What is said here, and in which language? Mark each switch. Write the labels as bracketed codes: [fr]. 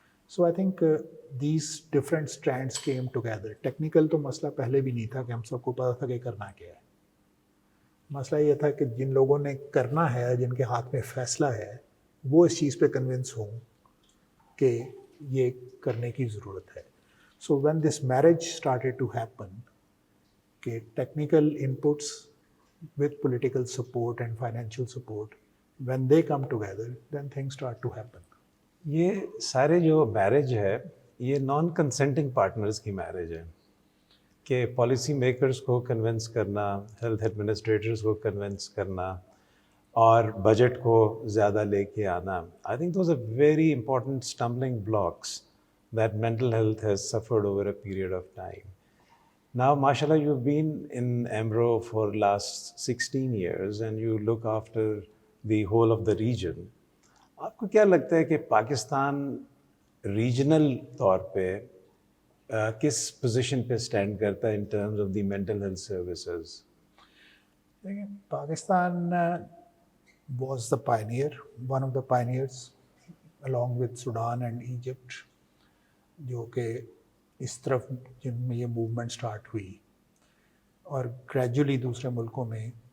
[en] So I think these different strands came together. [ur] Technical تو مسئلہ پہلے بھی نہیں تھا کہ ہم سب کو پتا تھا کہ کرنا کیا ہے. مسئلہ یہ تھا کہ جن لوگوں نے کرنا ہے، جن کے ہاتھ میں فیصلہ ہے، وہ اس چیز پہ کنونس ہوں کہ یہ کرنے کی ضرورت ہے. [en] So when this marriage started to happen کہ technical inputs with political support and financial support, when they come together, then things start to happen. [ur] یہ سارے جو میرج ہے یہ نان کنسنٹنگ پارٹنرز کی میرج ہے کہ پالیسی میکرز کو کنونس کرنا، ہیلتھ ایڈمنسٹریٹرز کو کنونس کرنا اور بجٹ کو زیادہ لے کے آنا. [en] I think those are very important stumbling blocks that mental health has suffered over a period of time. Now, mashallah, you've been in EMRO for last 16 years and you look after the whole of the region. [ur] آپ کو کیا لگتا ہے کہ Pakistan regional طور پہ کس position پہ اسٹینڈ کرتا ہے [en] In terms of the mental health services? [ur] دیکھیں، [en] Pakistan was the pioneer, one of the pioneers along with Sudan and Egypt, [ur] جو کہ اس طرف جن میں یہ موومنٹ سٹارٹ ہوئی اور گریجولی دوسرے ملکوں میں.